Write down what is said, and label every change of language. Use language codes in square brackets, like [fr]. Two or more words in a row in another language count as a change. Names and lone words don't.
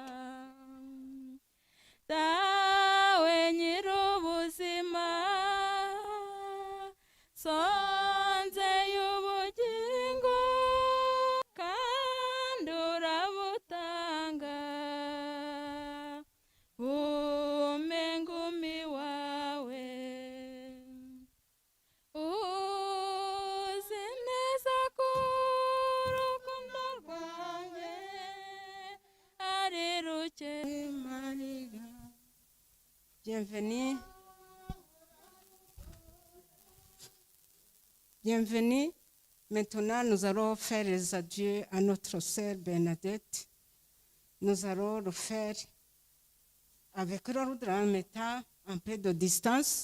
[rw] Dawe nyir'ubuzima, sonzeye ubugingo kandi urabutanga, umpe ngumi wawe. Uzi neza ko urukundo rwanjye ari ruke mariga. [fr] Bienvenue. Bienvenue. Maintenant, nous allons faire les adieux à notre sœur Bernadette. Nous allons le faire avec l'ordre en mettant un peu de distance.